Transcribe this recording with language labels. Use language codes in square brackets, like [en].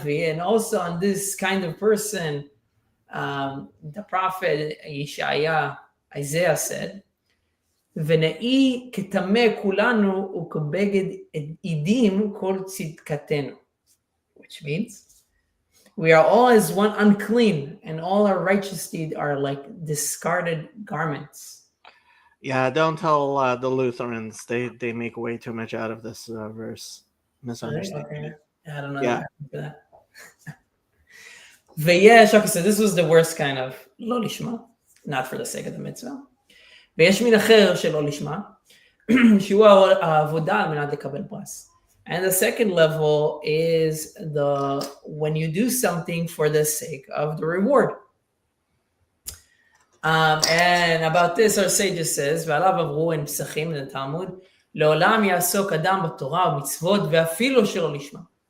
[en] And also on this kind of person, the prophet Isaiah said, [he] "V'nei ketame kulanu ukebeged idim kol tzidkatenu," [en] which means we are all as one unclean, and all our righteous deeds are like discarded garments. Yeah, don't tell the Lutherans. They make way too much out of this verse. Misunderstanding. Okay. I don't know. Yeah. Okay, so this was the worst kind of lo lishma, not for the sake of the mitzvah. [he] ויש מין אחר שלא לשמה, שהוא העבודה על מנת לקבל פרס. [en] And the second level is when you do something for the sake of the reward. And about this, our sages says, [he] ועליו עברו [en] in פסחים, in the Talmud, [he] לעולם יעסוק אדם בתורה ומצוות ואפילו שלא לשמה.